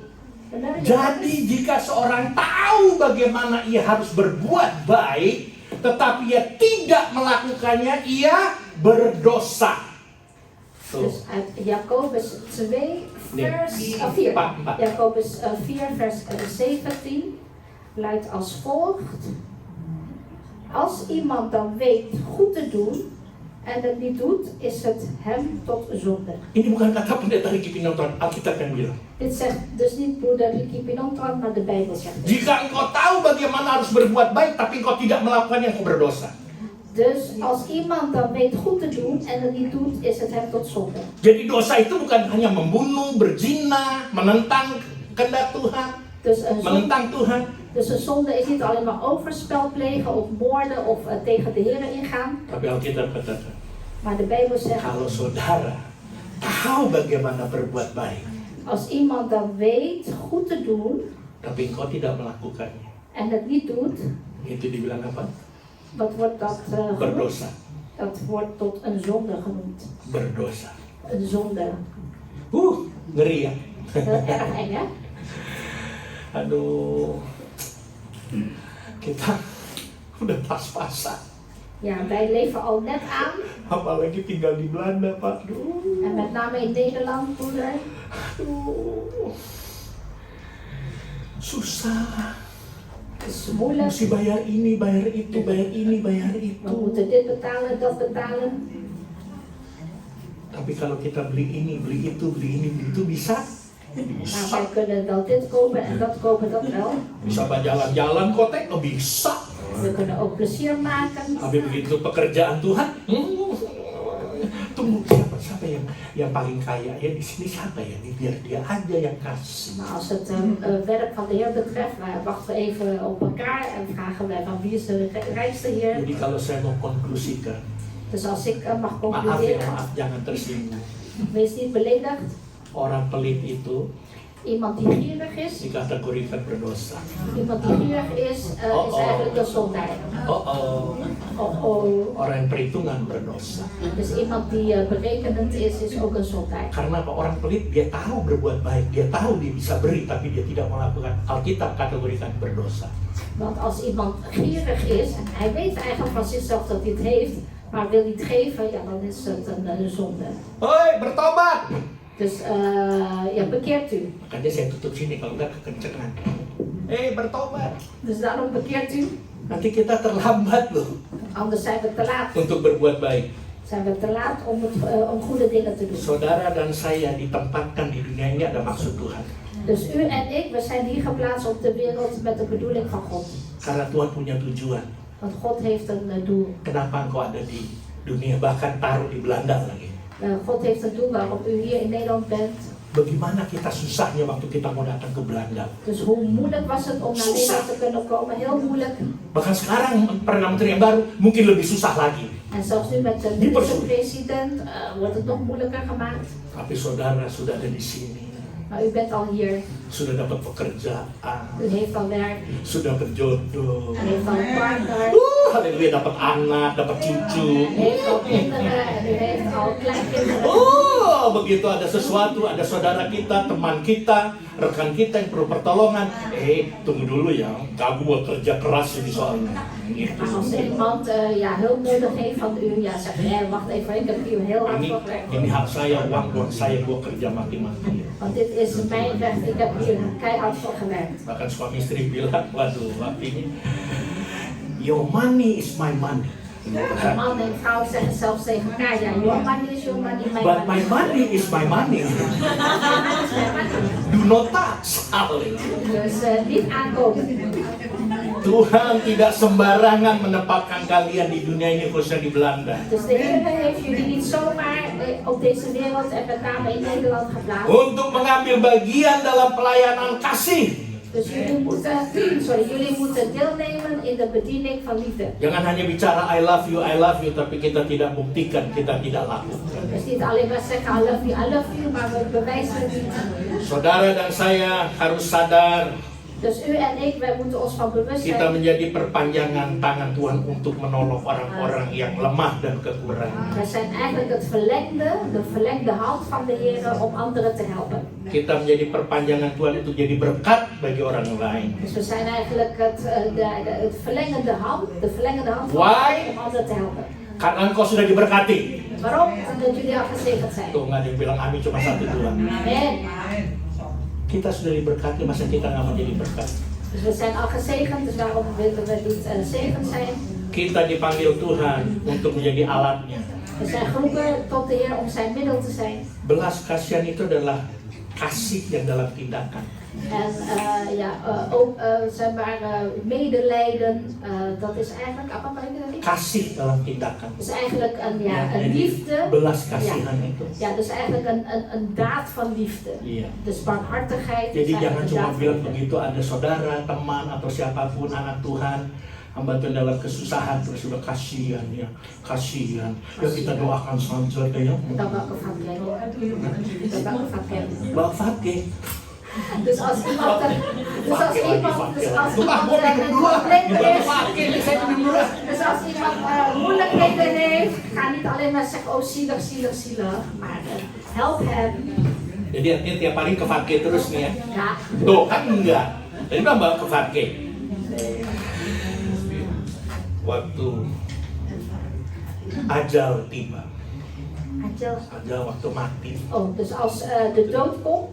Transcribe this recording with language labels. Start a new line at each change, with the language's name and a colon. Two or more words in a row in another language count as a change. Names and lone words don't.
Indonesian: benar, jadi jika seorang tahu bagaimana ia harus berbuat baik, tetapi ia tidak melakukannya, ia berdosa. Tuh.
Dutch: Dus uit Jakobus 2, vers 4.
Indonesian: Empat.
Dutch: Jakobus 4, vers 17 luidt als volgt. Als iemand dan weet goed te doen en het niet doet, is het hem tot zonde.
Indonesian: Ini bukan kata pendeta Ricky Pinotron, Alkitab yang bilang.
Dutch: Dit zegt dus niet broeder Ricky Pinotron, maar de Bijbel zegt dit.
Indonesian: Jika engkau tahu bagaimana harus berbuat baik, tapi engkau tidak melakukannya, engkau berdosa.
Dutch: Dus als iemand dan weet goed te doen en het niet doet, is het hem tot zonde.
Indonesian: Jadi dosa itu bukan hanya membunuh, berzina, menentang kehendak Tuhan,
Dutch: Dus een zonde,
Indonesian: menentang Tuhan.
Dutch: dus een zonde is niet alleen maar overspel plegen of moorden of tegen de Heer ingaan.
Indonesian: Tapi Alkitab katakan,
Dutch: Maar de Bijbel zegt,
Indonesian: kalau saudara tahu bagaimana berbuat baik,
Dutch: als iemand dan weet goed te doen
Indonesian: tapi engkau tidak melakukannya,
Dutch: en het niet doet,
Indonesian: itu dibilang apa?
Dutch: wat wordt dat genoemd?
Indonesian: Berdosa.
Dutch: Dat wordt tot een zonde genoemd.
Indonesian: Berdosa.
Dutch: Een zonde.
Indonesian: Ngeri ya.
Dutch: Heel erg eng, hè?
Indonesian: Aduh, kita udah pas-pasan.
Dutch: Ja, wij leven al net aan.
Indonesian: Apalagi tinggal di Belanda, Pak. Aduh.
Dutch: En met name in Nederland, broeder.
Indonesian: Aduh. Susah.
Dutch: Het is moeilijk.
Indonesian: Mesti bayar ini, bayar itu, bayar ini, bayar
Dutch: We
Indonesian: itu.
Dutch: moeten dit betalen, dat betalen.
Indonesian: Tapi kalau kita beli ini, beli itu, beli ini, beli itu bisa.
Dutch: Maar wij kunnen wel dit kopen en dat kopen, dat wel.
Indonesian: Bisa jalan-jalan kotek, oh bisa.
Dutch: We kunnen ook plezier maken.
Indonesian: Tapi begitu pekerjaan Tuhan, tunggu siapa yang paling kaya ya di sini siapa ya? Biar dia aja yang kasih.
Dutch: Maar als het werk van de Heer betreft, wachten we even op elkaar en vragen wij van wie is de rijkste Heer.
Indonesian: Jadi kalau saya mau konklusikan,
Dutch: Dus als ik mag
Indonesian: maaf ya,
Dutch: concluderen,
Indonesian: maaf jangan tersinggung.
Dutch: wees niet beledigd.
Indonesian: Orang pelit itu
Dutch: Iemand die gierig is,
Indonesian: dikategorikan berdosa.
Dutch: iemand die gierig is eigenlijk een zondaar.
Indonesian: Orang yang perhitungan berdosa.
Dutch: Dus iemand die berekenend is ook een zondaar.
Indonesian: Karena apa? Orang pelit dia tahu berbuat baik, dia tahu dia bisa beri, tapi dia tidak melakukan. Alkitab kategorikan berdosa.
Dutch: Want als iemand gierig is en hij weet eigenlijk van zichzelf dat hij het heeft, maar wil niet geven, ja, dan is het een zonde.
Indonesian: Hoi, bertobat!
Dutch: Dus bekeert u.
Indonesian: Makanya saya tutup sini kalau nggak kekencengan. Bertobat.
Dutch: Dus daarom bekeert u.
Indonesian: Nanti kita terlambat loh
Dutch: Anders zijn we te laat.
Indonesian: untuk berbuat baik.
Dutch: Zijn we te laat om goede dingen te doen.
Indonesian: Saudara dan saya ditempatkan di dunia ini ada maksud Tuhan.
Dutch: Dus u en ik, we zijn hier geplaatst op de wereld met de bedoeling van God.
Indonesian: Karena Tuhan punya tujuan.
Dutch: Want God heeft een doel.
Indonesian: Kenapa engkau ada di dunia, bahkan taruh di Belanda lagi.
Dutch: God heeft een doel waarom u hier in Nederland bent.
Indonesian: Bagaimana kita susahnya waktu kita mau datang ke Belanda.
Dutch: Dus hoe moeilijk was het om naar Nederland te kunnen komen? Heel moeilijk.
Indonesian: Bahkan sekarang Perdana Menteri yang baru mungkin lebih susah lagi.
Dutch: En zelfs nu met de minister-president wordt het nog moeilijker gemaakt.
Indonesian: Tapi saudara sudah ada di sini.
Dutch: Maar u bent al hier,
Indonesian: Sudah dapat pekerjaan.
Dutch: u heeft al werk,
Indonesian: Sudah berjodoh.
Dutch: u heeft al een partner,
Indonesian: Haleluya, dapat anak, dapat cucu.
Dutch: u heeft al kinderen en u heeft al kleinkinderen.
Indonesian: Oh, begitu ada sesuatu, ada saudara kita, teman kita, rekan kita yang perlu pertolongan. Tunggu dulu ya, kamu mau kerja keras ini soalnya. Gitu.
Dutch: Maar als iemand hulp nodig heeft van u, zegt nee, wacht even, ik heb hier heel hard voor gewerkt.
Indonesian: Ini hak saya, uang buat saya, gua kerja mati-mati.
Dutch: Want dit is mijn recht, ik heb hier keihard voor gewerkt.
Indonesian: Bahkan suami istri bilang, waduh, ini
English: your money is my money.
Dutch: De man en vrouw zeggen zelfs tegen elkaar, ja,
English: your money is your money, my But my money. money is my money. Do not touch.
Dutch: Dus niet aankomen.
Indonesian: Tuhan tidak sembarangan menempatkan kalian di dunia ini, khususnya di Belanda.
Dutch: Dus de Heer heeft jullie niet zomaar op deze wereld en met name in Nederland geplaatst.
Indonesian: Untuk mengambil bagian dalam pelayanan kasih.
Dutch: Dus jullie moeten deelnemen in de bediening van liefde.
Indonesian: Jangan hanya bicara
English: I love you,
Indonesian: tapi kita tidak buktikan, kita tidak lakukan.
Dutch: Dus niet alleen maar zeggen
English: I love you,
Dutch: maar we bewijzen het niet.
Indonesian: Saudara dan saya harus sadar,
Dutch: Dus u en ik, wij moeten ons van bewust
Indonesian: kita
Dutch: zijn.
Indonesian: menjadi perpanjangan tangan Tuhan untuk menolong orang-orang yang lemah dan kekurangan.
Dutch: We zijn eigenlijk de verlengde hand van de Heer om anderen te helpen.
Indonesian: Kita menjadi perpanjangan Tuhan untuk jadi berkat bagi orang lain.
Dutch: Dus we zijn eigenlijk het verlengende hand van Why? om anderen te helpen.
Indonesian: Karena engkau sudah diberkati.
Dutch: Waarom? Omdat jullie al gezegend zijn.
Indonesian: Tuh nggak ada yang bilang amin, cuma satu doang. Amen. Kita sudah diberkati, masa kita nggak mau jadi berkat?
Dutch: Dus we zijn al gezegend, dus waarom willen we niet zegend zijn?
Indonesian: Kita dipanggil Tuhan untuk menjadi alatnya.
Dutch: We zijn geroepen tot de Heer om zijn middel te zijn.
Indonesian: Belas kasihan itu adalah kasih yang dalam tindakan.
Dutch: En ook medelijden, dat is eigenlijk, apa betekent dat?
Indonesian: Kasih dalam tindakan.
Dutch: Dus eigenlijk een
Indonesian: Jadi,
Dutch: liefde.
Indonesian: belas kasihan itu.
Dutch: Ja, dus eigenlijk een daad van liefde.
Indonesian: Iya.
Dutch: Dus barmhartigheid.
Indonesian: Jadi
Dutch: is
Indonesian: jangan
Dutch: eigenlijk
Indonesian: cuma
Dutch: een daad van
Indonesian: bilang
Dutch: liefde.
Indonesian: begitu ada saudara, teman atau siapapun anak Tuhan membantu dalam kesusahan terus udah kasihan ya, kasihan. Ya kita doakan saja deh ya.
Dutch: Dat welke van kennen. Dat welke van kennen.
Indonesian: Bang Fatih.
Dutch: Dus als iemand met dus als iemand moeilijkheden heeft, ga niet alleen maar zeggen, oh zielig, zielig, zielig, maar help hem.
Indonesian: Jadi artinya tiap hari ke Fatih terus nih ya.
Dutch: Ja.
Indonesian: Tuh kan enggak. Jadi bilang bawa ke Fatih. Waktu ajal tiba, ajal waktu mati,
Dutch: Oh, dus als de dood komt,